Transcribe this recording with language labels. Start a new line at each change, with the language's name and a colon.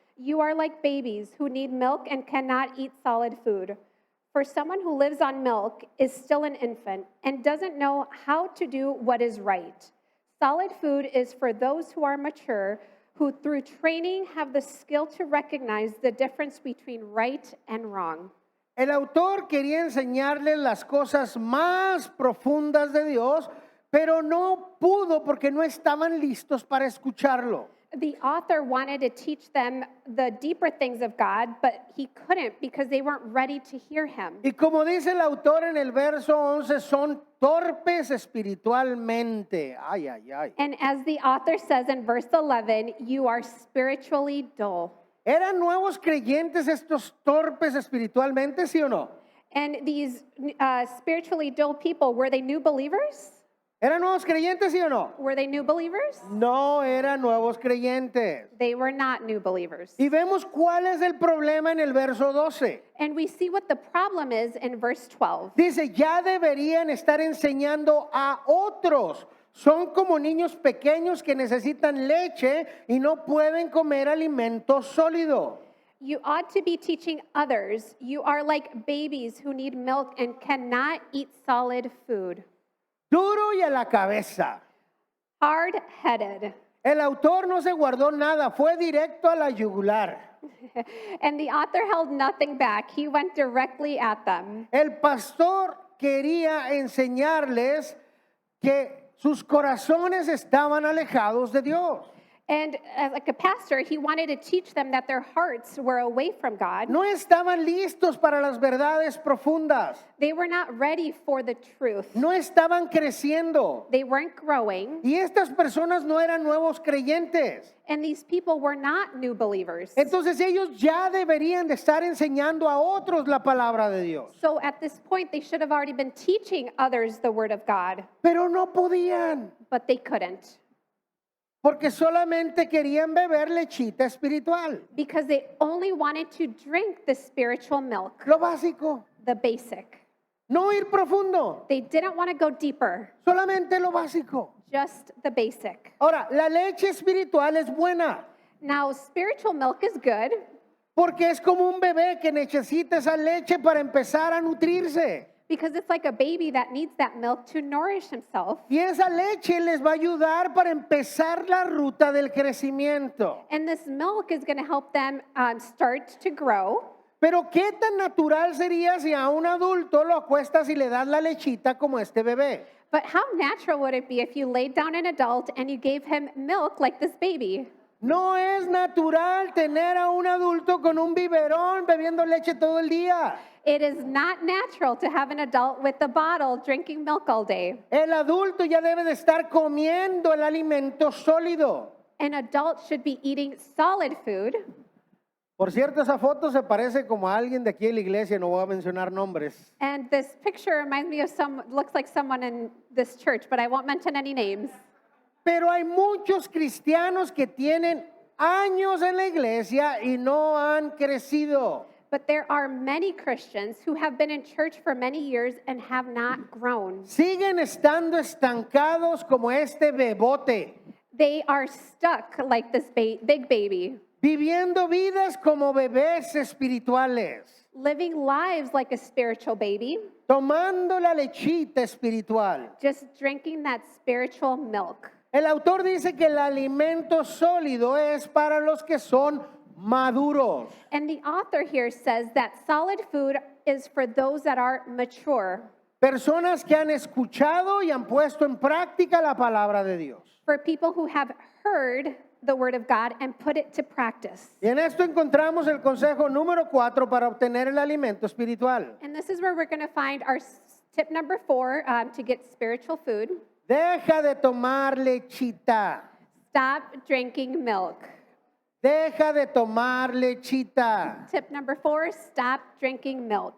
English: You are like babies who need milk and cannot eat solid food. For someone who lives on milk is still an infant and doesn't know how to do what is right. Solid food is for those who are mature, who through training have the skill to recognize the difference between right and wrong.
Spanish: El autor quería enseñarles las cosas más profundas de Dios, pero no pudo porque no estaban listos para escucharlo.
English: The author wanted to teach them the deeper things of God, but he couldn't because they weren't ready to hear him.
Spanish: Y como dice el autor en el verso 11, son torpes espiritualmente. Ay, ay, ay.
English: And as the author says in verse 11, you are spiritually dull.
Spanish: ¿Eran nuevos creyentes estos torpes espiritualmente, sí o no?
English: And these spiritually dull people, were they new believers?
Spanish: ¿Eran nuevos creyentes, sí o no?
English: Were they new believers?
Spanish: No eran nuevos creyentes.
English: They were not new believers.
Spanish: Y vemos cuál es el problema en el verso 12.
English: And we see what the problem is in verse 12.
Spanish: Dice, ya deberían estar enseñando a otros. Son como niños pequeños que necesitan leche y no pueden comer alimento sólido.
English: You ought to be teaching others. You are like babies who need milk and cannot eat solid food.
Spanish: Duro y a la cabeza.
English: Hard-headed.
Spanish: El autor no se guardó nada, fue directo a la yugular.
English: And the author held nothing back. He went directly at them.
Spanish: El pastor quería enseñarles que sus corazones estaban alejados de Dios.
English: And as like a pastor, he wanted to teach them that their hearts were away from God.
Spanish: No estaban listos para las verdades profundas.
English: They were not ready for the truth.
Spanish: No estaban creciendo.
English: They weren't growing.
Spanish: Y estas personas no eran nuevos creyentes.
English: And these people were not new believers.
Spanish: Entonces ellos ya deberían de estar enseñando a otros la palabra de Dios.
English: So at this point, they should have already been teaching others the word of God,
Spanish: Pero no podían,
English: but they couldn't
Spanish: porque solamente querían beber lechita espiritual.
English: because they only wanted to drink the spiritual milk,
Spanish: Lo básico,
English: the basic.
Spanish: no ir profundo,
English: They didn't want to go deeper,
Spanish: solamente lo básico.
English: just the basic.
Spanish: Ahora, la leche espiritual es buena,
English: Now, spiritual milk is good
Spanish: porque es como un bebé que necesita esa leche para empezar a nutrirse.
English: because it's like a baby that needs that milk to nourish himself.
Spanish: Y esa leche les va a ayudar para empezar la ruta del crecimiento.
English: And this milk is going to help them start to grow.
Spanish: Pero qué tan natural sería si a un adulto lo acuestas y le das la lechita como este bebé.
English: But how natural would it be if you laid down an adult and you gave him milk like this baby?
Spanish: No es natural tener a un adulto con un biberón bebiendo leche todo el día.
English: It is not natural to have an adult with a bottle drinking milk all day.
Spanish: El adulto ya debe de estar comiendo el alimento sólido.
English: An adult should be eating solid food.
Spanish: Por cierto, esa foto se parece como a alguien de aquí en la iglesia, no voy a mencionar nombres.
English: And this picture reminds me of looks like someone in this church, but I won't mention any names.
Spanish: Pero hay muchos cristianos que tienen años en la iglesia y no han crecido.
English: But there are many Christians who have been in church for many years and have not grown.
Spanish: Siguen estando estancados como este bebote,
English: They are stuck like this big baby,
Spanish: viviendo vidas como bebés espirituales,
English: living lives like a spiritual baby,
Spanish: tomando la lechita espiritual.
English: just drinking that spiritual milk.
Spanish: El autor dice que el alimento sólido es para los que son maduros.
English: And the author here says that solid food is for those that are mature,
Spanish: Personas que han escuchado y han puesto en práctica la palabra de Dios.
English: for people who have heard the word of God and put it to practice.
Spanish: Y en esto encontramos el consejo número 4 para obtener el alimento espiritual.
English: And this is where we're going to find our tip number 4 to get spiritual food.
Spanish: Deja de tomar lechita. Stop drinking milk. Deja de tomar lechita.
English: Tip number 4, stop drinking milk.